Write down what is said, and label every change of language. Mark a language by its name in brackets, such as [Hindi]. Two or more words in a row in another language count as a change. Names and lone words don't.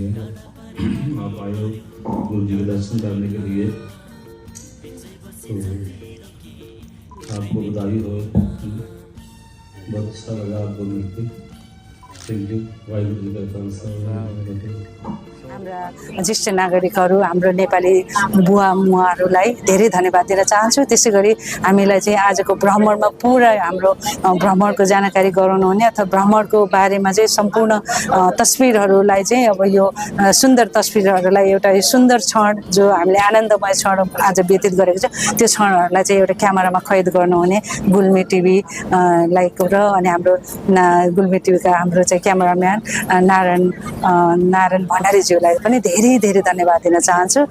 [Hindi] आप आए हो गुरु जी के दर्शन करने के लिए, तो आपको बधाई हो। बहुत अच्छा लगा आपको मिलकर। [English] thank you. [Punjabi] ਵਾਹਿਗੁਰੂ ਜੀ ਕਾ ਖ਼ਾਲਸਾ ਵਾਹਿਗੁਰੂ ਜੀ ਕੀ ਫ਼ਤਹਿ। [Nepali] हाम्रा ज्येष्ठ नागरिकहरू हाम्रो नेपाली बुवा मुवाहरूलाई धेरै धन्यवाद दिन चाहन्छु। त्यसै गरी हामीलाई चाहिँ आजको भ्रमणमा पुरा हाम्रो भ्रमणको जानकारी गराउनु हुने अथवा भ्रमणको बारेमा चाहिँ सम्पूर्ण तस्बिरहरूलाई चाहिँ अब यो सुन्दर तस्बिरहरूलाई एउटा सुन्दर क्षण जो हामीले आनन्दमय क्षण आज व्यतीत गरेको छ त्यो क्षणहरूलाई चाहिँ एउटा क्यामेरामा कैद गर्नुहुने गुल्मी टिभी लाइक र अनि हाम्रो गुल्मी टिभीका हाम्रो चाहिँ क्यामेराम्यान नारायण भण्डारीज्यूलाई पनि धेरै धेरै धन्यवाद दिन चाहन्छु।